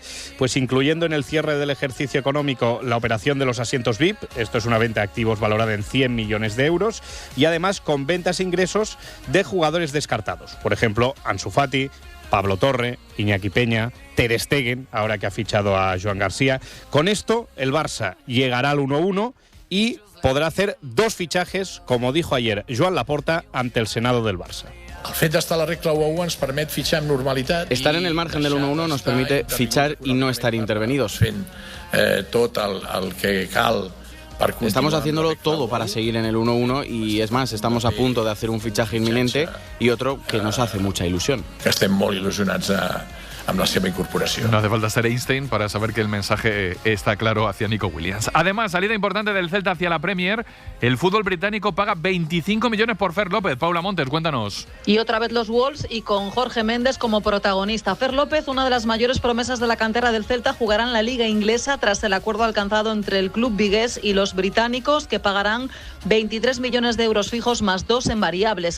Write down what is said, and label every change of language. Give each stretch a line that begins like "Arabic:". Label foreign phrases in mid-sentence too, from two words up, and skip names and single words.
Spanish: Pues incluyendo en el cierre del ejercicio económico la operación de los asientos VIP, esto es una venta de activos valorada en 100 millones de euros, y además con ventas e ingresos de jugadores descartados. Por ejemplo, Ansu Fati, Pablo Torre, Iñaki Peña, Ter Stegen, ahora que ha fichado a Joan García. Con esto, el Barça llegará al 1-1 y podrá hacer 2 fichajes, como dijo ayer Joan Laporta ante el Senado del Barça.
Catalan: El fet d'estar a la regla 1-1 ens permet fitxar amb normalitat.
Spanish: Estar en el margen del 1-1 nos permite fichar y no estar intervenidos.
Catalan: Tot el que cal.
Spanish: Estamos haciéndolo todo para seguir en el 1-1 y es más, estamos a punto de hacer un fichaje inminente y otro que nos hace mucha ilusión.
Catalan: Estem molt il·lusionats amb la seva incorporació.
Spanish: No hace falta ser Einstein para saber que el mensaje está claro hacia Nico Williams. Además, salida importante del Celta hacia la Premier. El fútbol británico paga 25 millones por Fer López. Paula Montes, cuéntanos. Y otra vez los Wolves y con Jorge Méndez como protagonista. Fer López, una de las mayores promesas de la cantera del Celta, jugará en la Liga Inglesa tras el acuerdo alcanzado entre el club vigués y los británicos, que pagarán 23 millones de euros fijos más 2 en variables.